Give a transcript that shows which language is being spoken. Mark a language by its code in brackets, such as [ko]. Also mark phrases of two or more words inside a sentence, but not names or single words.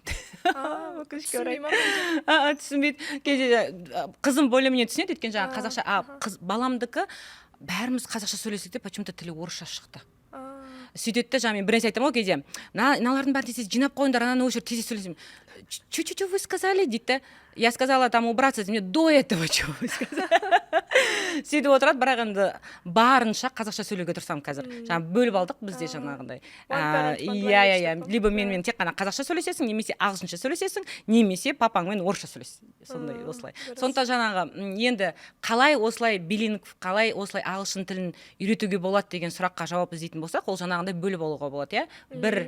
[kk] Түсінбей ма? Түсінбейді. Кейде қызым более-менее түсінеді, өйткені жаңа қазақша, баламдікі бәріміз қазақша сөйлесек те почему-то тілі орысша шықты. Сөйтеді де, жаңа мен бір нәрсе айтамын ғой кейде, мыналардың бәрін тез жинап қойыңдар, ананы осы жерде тез сөйлесем. [ru] Что вы сказали, дейді. Я сказала там убраться, мне до этого чего вы сказали. [kk] Сөйтіп отырады, бірақ енді барынша қазақша сөйлеуге тырысамын қазір. Жаңа бөліп алдық бізде жаңағындай. Иә, либо менімен тек қана қазақша сөйлесесің, немесе ағылшынша сөйлесесің, немесе папаңмен орысша сөйлесесің. Сондай осылай. Сондықтан жаңағы енді қалай осылай билингв, қалай осылай ағылшын тілін үйретуге болады деген сұраққа жауап іздейтін болсақ, ол жаңағындай бөліп алуға болады, иә.